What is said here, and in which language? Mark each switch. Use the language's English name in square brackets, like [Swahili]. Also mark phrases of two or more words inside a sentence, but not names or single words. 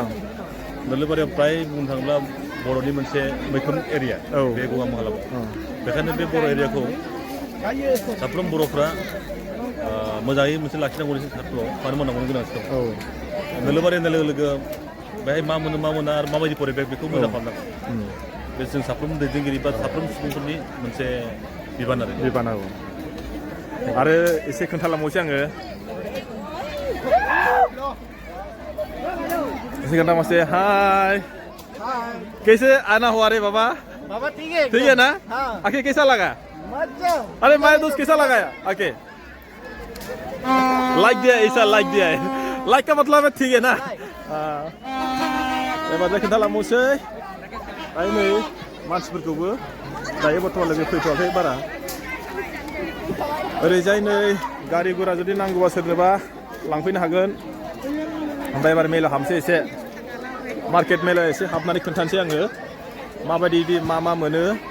[Bodo] नोलोबारियाव फ्राय बुंनो थाङोब्ला बर'नि मोनसे मैखोम एरिया बे गगा महालाव बेखायनो बे बर' एरियाखौ साफ्रोम बर'फ्रा मोजाङै मोनसे लाखिनांगौ सारफ्राव मानो मोननांगौनि गोनांथि दं नोलोबारि होननाय लोगो लोगो बेहाय मा मोना आरो माबायदि परिबेक बेखौ मोजां खालामनांगौ बे जों साफ्रोम दैदेनगिरि बा साफ्रोम सुबुंफोरनि मोनसे बिबान आरो एसे खोन्थालांबावसै आङो एसे खोन्थालांबावसै [Hindi] हाय कैसे आना हुआ रे बाबा ठीक है ना आके कैसा लगा अरे मैं दोस्त कैसा लगा आके लाइक दिया ऐसा लाइक दिया है लाइक का मतलब है ठीक है ना [Bodo] एबार खोन्थालांबावसै दायो नै मानसिफोरखौबो दायो बर्थमान लोगो फैथ'वाखै बारा ओरैजाय नै गारि गुरा जुदि नांगौबा सोरनोबा लांफैनो हागोन ओमफ्राय एबार मेलाव हाबसै एसे मार्केट मेलाव एसे हाबनानै खोन्थानोसै आङो माबायदि मा मोनो